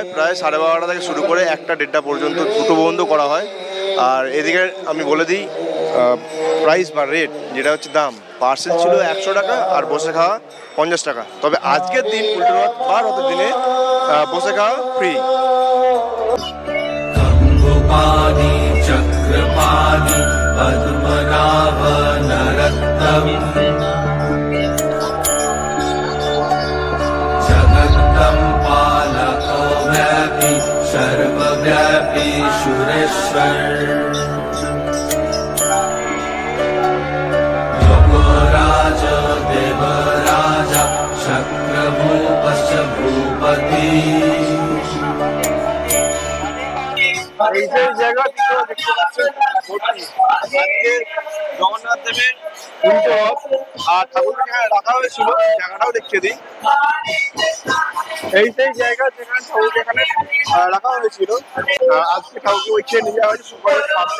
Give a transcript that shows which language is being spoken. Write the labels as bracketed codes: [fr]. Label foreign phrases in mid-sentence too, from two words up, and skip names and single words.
[bn] প্রায় 12:30 থেকে শুরু করে 1টা-1:30 পর্যন্ত দুটো বন্ধ করা হয়। আর এদিকে আমি বলে দিই প্রাইস বা রেট, যেটা হচ্ছে দাম, পার্সেল ছিল 100 টাকা আর বসে খাওয়া 50 টাকা। তবে আজকের দিন উল্টো রথ বা রথের দিনে বসে খাওয়া ফ্রি। [sa] गंगोपानी चक्रपाणी पद्मनाभ नरोत्तम जगत्तं पालको व्यापी सर्वव्यापी सुरेश्वर योगराज देवराजा शक्रभूपश्च भूपति। [bn] এই যে জায়গা দেখতে পাচ্ছেন আজকে জগন্নাথ দেবের উল্টো রথ, আর ঠাকুরকে যেখানে রাখা হয়েছিল জায়গাটাও দেখিয়ে দিই। এই সেই জায়গা যেখানে ঠাকুরকে এখানে রাখা হয়েছিল, আজকে ঠাকুরকে ওইখানে নিয়ে যাওয়া হয়েছে সুপারের সামনে।